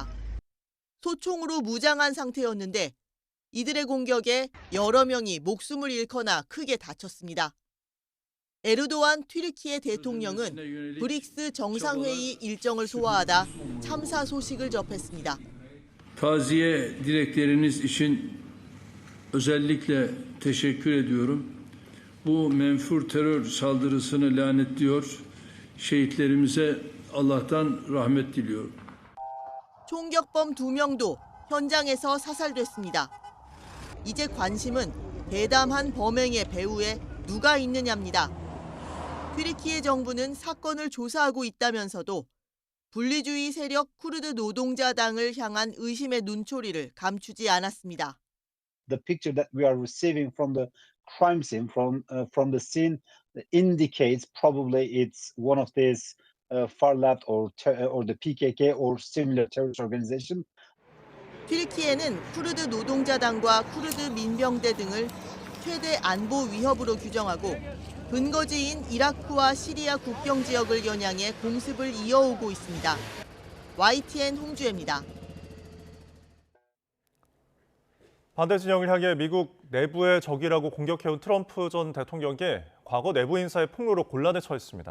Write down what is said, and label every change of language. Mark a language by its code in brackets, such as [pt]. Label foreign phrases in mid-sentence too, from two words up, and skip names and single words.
[ko] 소총으로 무장한 상태였는데 이들의 공격에 여러 명이 목숨을 잃거나 크게 다쳤습니다. 에르도안 튀르키예 대통령은 브릭스 정상회의 일정을 소화하다 참사 소식을 접했습니다. [tr] Taziye dilekleriniz için özellikle teşekkür ediyorum. Bu menfur terör saldırısını lanetliyor. Şehitlerimize Allah'tan rahmet diliyorum. [ko] 총격범 2명도 현장에서 사살됐습니다. 이제 관심은 대담한 범행의 배후에 누가 있느냐입니다. 튀르키예 정부는 사건을 조사하고 있다면서도 분리주의 세력 쿠르드 노동자당을 향한 의심의 눈초리를 감추지 않았습니다. [en] The picture that we are receiving from the crime scene, from the scene, indicates probably it's one of these far left or the PKK or similar terrorist organization. [ko] 튀르키예는 쿠르드 노동자당과 쿠르드 민병대 등을 최대 안보 위협으로 규정하고 근거지인 이라크와 시리아 국경 지역을 겨냥해 공습을 이어오고 있습니다. YTN 홍주혜입니다. 반대 진영을 향해 미국 내부의 적이라고 공격해온 트럼프 전 대통령이 과거 내부 인사의 폭로로 곤란에 처했습니다.